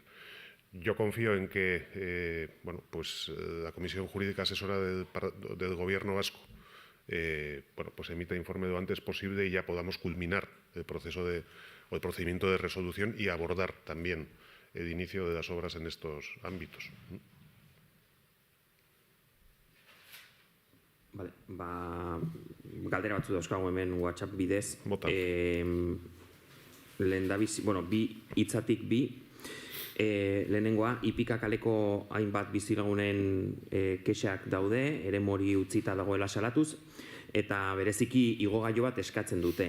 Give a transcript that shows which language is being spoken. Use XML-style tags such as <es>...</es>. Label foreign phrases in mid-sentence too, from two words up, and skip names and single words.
<es>Yo confío en que la Comisión Jurídica Asesora del Gobierno vasco pues emita informe lo antes posible y ya podamos culminar el procedimiento de resolución y abordar también el inicio de las obras en estos ámbitos. Vale,</es> <eu>galdera batzu dauzkagu hemen WhatsApp bidez. Bota. Lehendabizi, bi hitzatik bi. Lehenengoa, Ipika kaleko hainbat bizilagunen kexak daude, eremori utzita dagoela salatuz, eta bereziki igogailu bat eskatzen dute.</eu>